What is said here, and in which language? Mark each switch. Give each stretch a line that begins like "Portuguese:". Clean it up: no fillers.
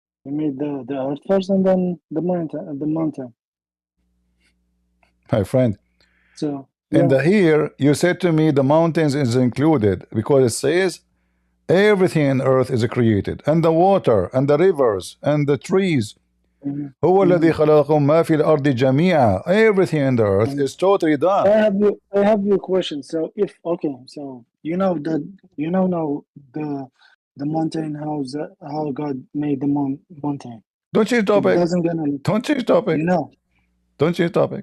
English: He made the earth first, and then the mountain. My friend. So in the here, you said to me the mountains is included because it says everything in earth is created, and the water and the rivers and the trees.
Arabic: هو الذي خلقكم ما في الأرض جميعا.
English: Everything in the earth is totally done. I have your question. So if so you know now the mountain, how God made the mountain. Don't change topic. Don't change topic. You know. Don't change topic.